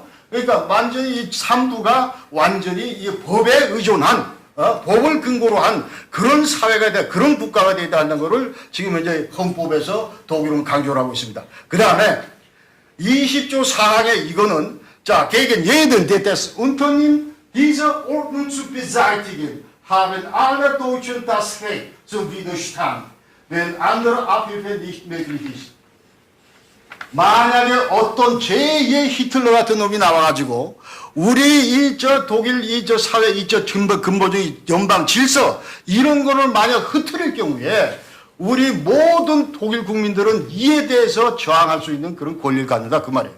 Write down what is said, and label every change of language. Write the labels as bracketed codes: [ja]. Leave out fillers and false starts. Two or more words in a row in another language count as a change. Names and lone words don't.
[ko] 그러니까 완전히 이 3부가 완전히 이 법에 의존한 법을 근거로 한 그런 사회가 되다, 그런 국가가 되어야 한다는 것을 지금 현재 헌법에서 독일은 강조를 하고 있습니다. 그 다음에 20조 4항에 이거는 자, [de] gegen jeden, der das Unternehmen dieser Ordnung zu beseitigen, haben alle Deutschen das Recht zum Widerstand, wenn andere Abhilfe nicht möglich ist. [ko] 만약에 어떤 제2의 히틀러 같은 놈이 나와가지고 우리 독일 사회 근본적인 연방 질서 이런 거를 만약 흐트릴 경우에 우리 모든 독일 국민들은 이에 대해서 저항할 수 있는 그런 권리를 갖는다 그 말이에요.